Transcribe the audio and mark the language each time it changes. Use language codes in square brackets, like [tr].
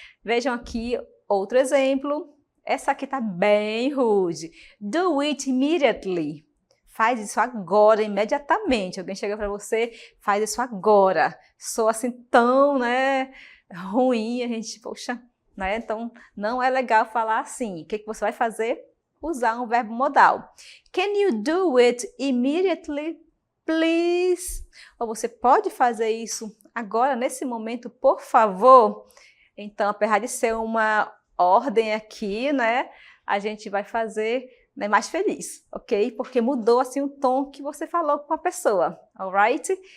[pt] Vejam aqui outro exemplo. Essa aqui tá bem rude. [en] Do it immediately. [pt] Faz isso agora, imediatamente. Alguém chega para você, faz isso agora. Soa assim tão, né, ruim, a gente, poxa, né? Então, não é legal falar assim. O que você vai fazer? Usar um verbo modal. [en] Can you do it immediately, please? [pt] Ou você pode fazer isso agora, nesse momento, por favor? Então, apesar de ser uma ordem aqui, né, a gente vai fazer, né, mais feliz, ok? Porque mudou assim o tom que você falou com a pessoa, [en] alright?